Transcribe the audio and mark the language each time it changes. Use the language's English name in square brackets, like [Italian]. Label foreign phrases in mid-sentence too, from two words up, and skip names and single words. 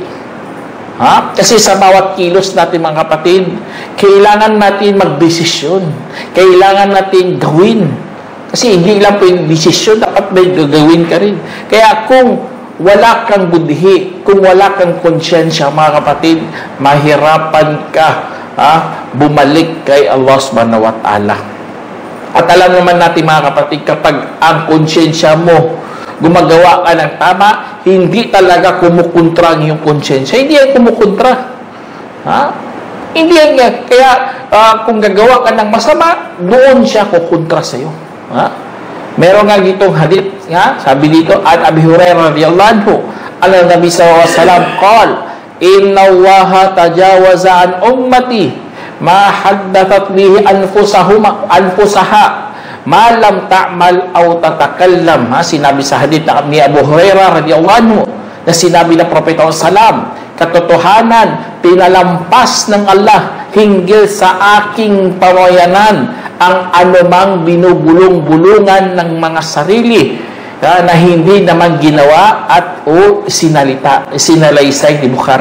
[Filipino] Kasi sa bawat kilos natin, mga kapatid, kailangan natin magdesisyon. Kailangan natin gawin. Kasi hindi lang po yung desisyon, dapat may gagawin ka rin. Kaya kung wala kang budhi, kung wala kang konsyensya, mga kapatid, mahirapan ka bumalik kay [Arabic] الله سبحانه وتعالى. [Filipino] At alam naman natin, mga kapatid, kapag ang konsyensya mo gumagawa ka ng tama, hindi talaga kumukontra ang iyong konsyensya. Hindi yan kumukontra. Hindi yan. Kaya kung gagawa ka ng masama, doon siya kukontra sa iyo. Meron nga ditong hadith, sabi dito, [Arabic] عن أبي هريرة رضي الله عنه، النبي صلى الله عليه وسلم قال، إن الله تجاوز عن أمتي ما حدثت به أنفسها ما لم تعمل أو تتكلم. [Filipino] Sinabi sa hadith ni Abu Hurairah [Arabic] رضي الله عنه, [Filipino] na sinabi ng Propeta sallam, katotohanan, pinalampas ng Allah hinggil sa aking pamayanan ang anumang binubulong-bulungan ng mga sarili na hindi naman ginawa at sinalaysay ni Bukhari.